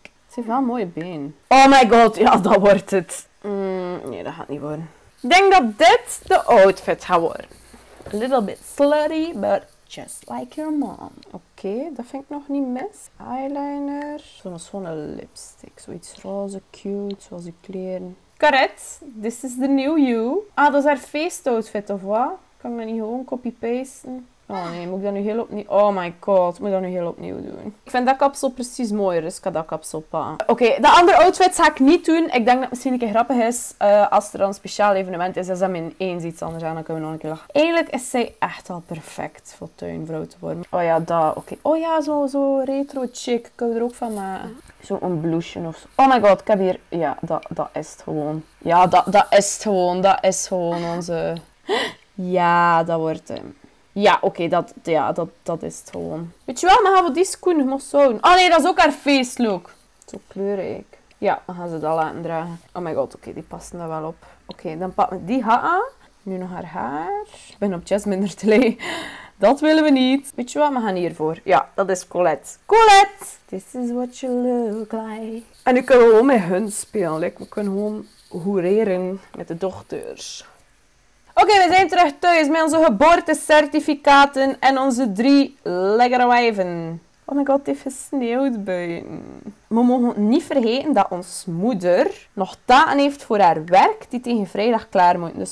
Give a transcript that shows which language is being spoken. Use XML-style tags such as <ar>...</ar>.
<nl>Ze heeft wel een mooie been.</nl> <en>Oh my god,</en> <nl>ja, dat wordt het. Nee, dat gaat niet worden. Ik denk dat dit de outfit gaat worden.</nl> <en>A little bit slutty, but just like your mom.</en> <nl>Oké, dat vind ik nog niet mis. Eyeliner. Zo'n schone lipstick. Zoiets roze, cute, zoals die kleren.</nl> <en>Correct, this is the new you.</en> <nl>Ah, dat is haar feestoutfit of wat? Kan ik dat niet gewoon copy-pasten? Oh nee, moet ik dat nu heel opnieuw...</nl> <en>Oh my god,</en> <nl>moet ik dat nu heel opnieuw doen? Ik vind dat kapsel precies mooier, dus ik ga dat kapsel pakken. Oké, de andere outfit ga ik niet doen. Ik denk dat het misschien een keer grappig is als er dan een speciaal evenement is. Als dat mijn eens iets anders aan, dan kunnen we nog een keer lachen. Eigenlijk is zij echt al perfect voor tuinvrouw te worden. Oh ja, dat, oké. Oh ja, zo retro chic. Kunnen we er ook van maken. Zo'n blouseje of zo.</nl> <en>Oh my god,</en> <nl>ik heb hier... Ja, dat is het gewoon. Ja, dat is het gewoon. Dat is gewoon onze... Ja, dat wordt hem. Ja, oké, dat is het gewoon. Weet je wel, maar gaan we die schoen nog zo doen? Oh nee, dat is ook haar feestlook. Zo kleurrijk. Ja, dan gaan ze dat laten dragen.</nl> <en>Oh my god,</en> <nl>oké, die passen daar wel op. Oké, dan pakken we die aan. Nu nog haar haar. Ik ben op Jasmine er te lee. Dat willen we niet. Weet je wat, we gaan hiervoor. Ja, dat is Colette. Colette!</nl> <en>This is what you look like.</en> <nl>En nu kunnen we gewoon met hun spelen. We kunnen gewoon hoereren met de dochters. Oké, we zijn terug thuis met onze geboortecertificaten en onze 3 lekkere wijven.</nl> <en>Oh my god,</en> <nl>het heeft gesneeuwd buiten. We mogen niet vergeten dat ons moeder nog taken heeft voor haar werk die tegen vrijdag klaar moeten.</nl>